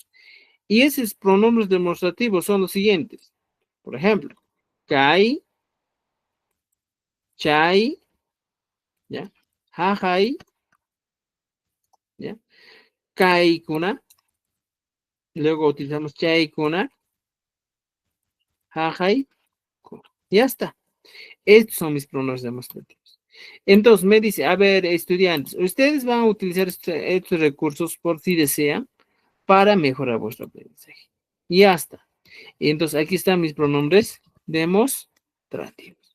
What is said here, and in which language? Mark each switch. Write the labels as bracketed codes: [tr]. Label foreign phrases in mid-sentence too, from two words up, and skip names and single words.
[es] Y esos pronombres demostrativos son los siguientes. Por ejemplo, [qu] kai, chai, [es] ¿ya? [qu] Jajai, ¿ya? Kaikuna. [es] Luego utilizamos [qu] chaikuna, jajai, kuna. [es] Ya está. Estos son mis pronombres demostrativos. Entonces me dice, a ver, estudiantes, ustedes van a utilizar estos recursos por si desean para mejorar vuestro aprendizaje. Y ya está. Entonces aquí están mis pronombres demostrativos.